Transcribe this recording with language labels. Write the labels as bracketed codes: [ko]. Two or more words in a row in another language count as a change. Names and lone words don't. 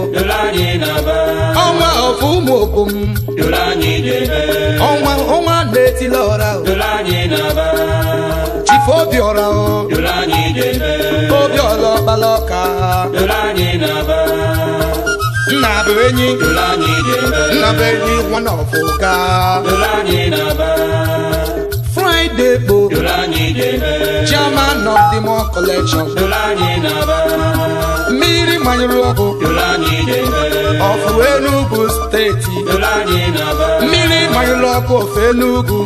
[ig] Duru anyị n'aba. Ọnwa of ụmụ okom. Duru anyị jebe. Ọnwa, ọnwa na-etili ọra o. Duru anyị n'aba. Chief Obiora o. Duru anyị jebe. Obiora ọkpala ọka. Duru anyị n'aba. Nna bụ enyi. Duru anyị jebe. Nna bụ enyi, [en] one of Oka. [ig] Duru anyị n'aba. Friday Bo. Duru anyị jebe. [en] Chairman of the More Collection. [ig] Duru anyị n'aba. Mmiri manyere ọkụ. Duru anyị jebe. [en] Of Enugu State. [ig] Duru anyị n'aba. Mmiri manyere ọkụ of Enugu.